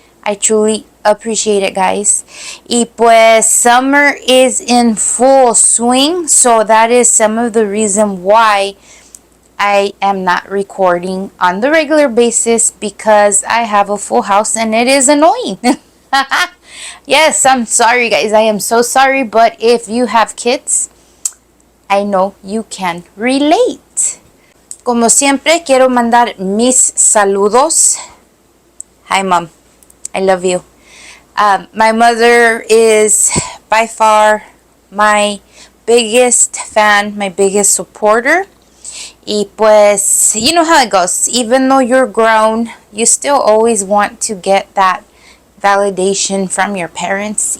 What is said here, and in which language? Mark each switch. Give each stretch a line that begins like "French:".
English: I truly appreciate it, guys. Y pues summer is in full swing, so that is some of the reason why I am not recording on the regular basis, because I have a full house and it is annoying. Yes, I'm sorry, guys. I am so sorry, but if you have kids, I know you can relate.
Spanish: Como siempre, quiero mandar mis saludos.
English: Hi, Mom. I love you. My mother is by far my biggest fan, my biggest supporter. Y pues, you know how it goes. Even though you're grown, you still always want to get that validation from your parents.